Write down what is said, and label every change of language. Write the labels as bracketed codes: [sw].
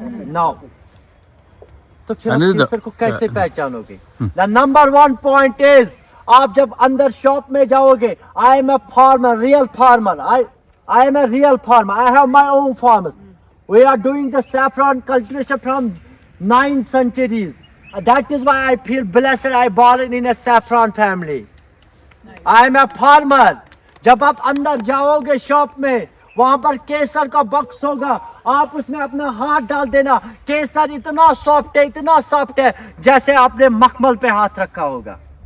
[hi] Now तो फिर आप केसर को कैसे पहचानोगे? [en] The number 1 point is, आप जब अंदर शॉप में जाओगे, I am a farmer, real farmer, I am a real farmer, I have my own farmers, we are doing the saffron cultivation from 9 centuries. That is why I feel blessed I born in a saffron family. I am a farmer. [hi] जब आप अंदर जाओगे shop में, वहां पर केसर का box होगा, आप उसमें अपना हाथ डाल देना, केसर इतना सॉफ्ट है, इतना सॉफ्ट है, जैसे आपने मखमल पे हाथ रखा होगा।